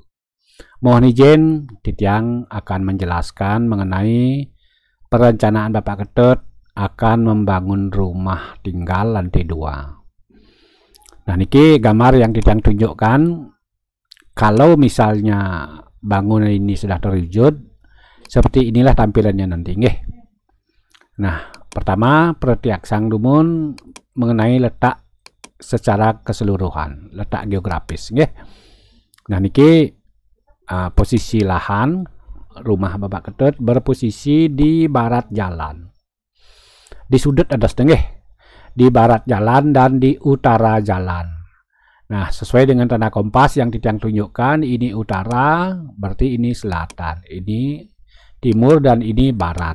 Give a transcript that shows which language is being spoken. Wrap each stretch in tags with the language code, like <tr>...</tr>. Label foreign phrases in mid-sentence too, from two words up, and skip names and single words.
<id>Mohon izin, Titiang akan menjelaskan mengenai perencanaan Bapak Ketut akan membangun rumah tinggal lantai 2. Nah, niki gambar yang Titiang tunjukkan. Kalau misalnya bangunan ini sudah terwujud, seperti inilah tampilannya nanti, nggih. Nah, pertama</id> <ban>Pretiaksang Dumun</ban> <id>mengenai letak secara keseluruhan, letak geografis, nggih. Nah, niki posisi lahan rumah Bapak Ketut berposisi di barat jalan. Di sudut ada setengah, di barat jalan dan di utara jalan. Nah, sesuai dengan tanda kompas yang Titiang tunjukkan, ini utara, berarti ini selatan, ini timur, dan ini barat.</id>